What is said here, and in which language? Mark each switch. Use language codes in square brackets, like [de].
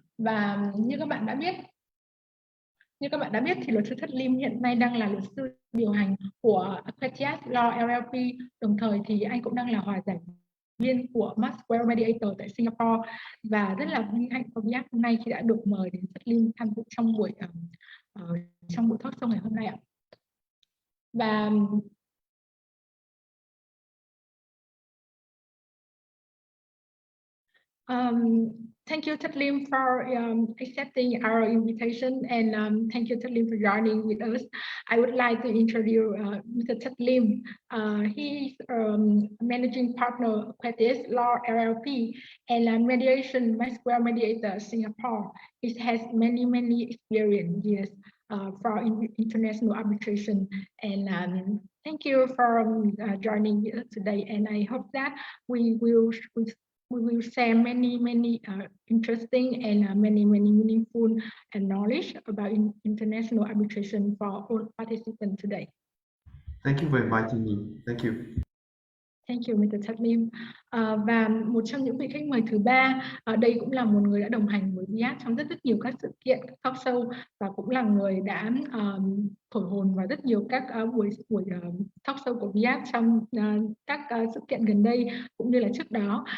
[vi] Và như các bạn đã biết thì luật sư Thất Lim hiện nay đang là luật sư điều hành của Accredited Law LLP, đồng thời thì anh cũng đang là hòa giải viên của Maxwell Mediator tại Singapore, và rất là vinh hạnh của VIArb hôm nay khi đã được mời đến Thất Lim tham dự trong buổi talk show ngày hôm nay ạ. [en] Và thank you, Thất Lim, for accepting our invitation, and thank you, Thất Lim, for joining with us. I would like to introduce Mr. Thất Lim. He is managing partner of Accredited Law LLP and mediation Maxwell Mediator Singapore. He has many experience years for international arbitration. And thank you for joining us today. And I hope that we will share many interesting and many meaningful and knowledge about international arbitration for all participants today. Thank you for inviting me. Thank you. Thank you, Mr. Tatlim. [vi] Và một trong những vị khách mời thứ ba, đây cũng là một người đã đồng hành với VIArb trong rất nhiều các sự kiện, các talk show, và cũng là người đã thổi hồn vào rất nhiều các buổi talk show của VIArb trong các sự kiện gần đây cũng như là trước đó.